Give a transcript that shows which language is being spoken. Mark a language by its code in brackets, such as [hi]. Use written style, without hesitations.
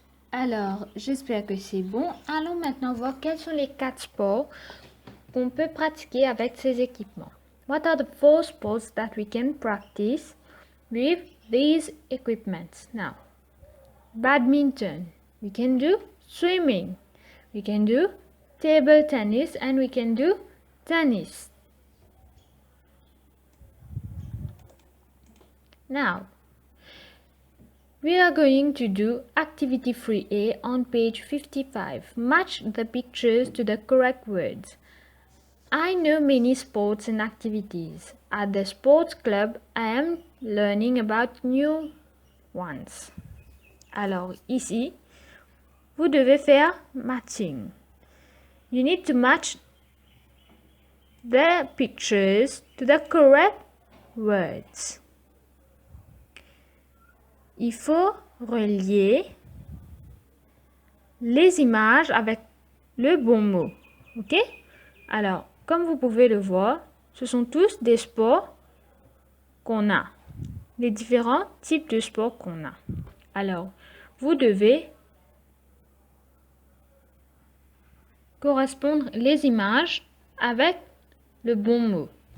[fr] Alors, j'espère que c'est bon. Allons maintenant voir quels sont les 4 sports qu'on peut pratiquer avec ces équipements. [en] What are the 4 sports that we can practice with these equipments? Now, badminton. We can do swimming. We can do table tennis and we can do tennis. Now, we are going to do activity 3A on page 55. Match the pictures to the correct words. I know many sports and activities. At the sports club, I am learning about new ones. [fr] Alors ici, vous devez faire matching. [en] You need to match the pictures to the correct words. [fr] Il faut relier les images avec le bon mot. Ok? Alors, comme vous pouvez le voir, ce sont tous des sports qu'on a. Les différents types de sports qu'on a. Alors, vous devez correspondre les images avec le bon mot.